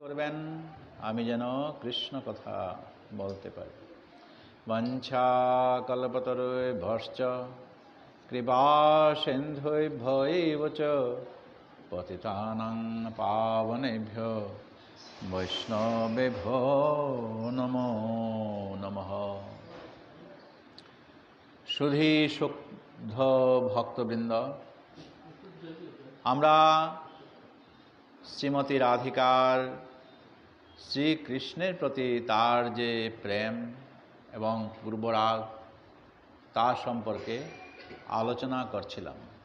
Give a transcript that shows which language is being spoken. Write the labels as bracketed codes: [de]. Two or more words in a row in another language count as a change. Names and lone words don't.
[bn] করবেন আমি যেন কৃষ্ণ কথা বলতে পারি। [sa] বাঞ্ছা কল্পতরুভ্যশ্চ কৃপা সিন্ধুভ্যৈব চ পতিতানাং পাবনেভ্যো বৈষ্ণবেভ্যো নমো নমঃ। [bn] সুধী শুদ্ধ ভক্তবৃন্দ, আমরা শ্রীমতী রাধিকার শ্রীকৃষ্ণের প্রতি তার যে প্রেম এবং পূর্বরাগ তা সম্পর্কে আলোচনা করছিলাম।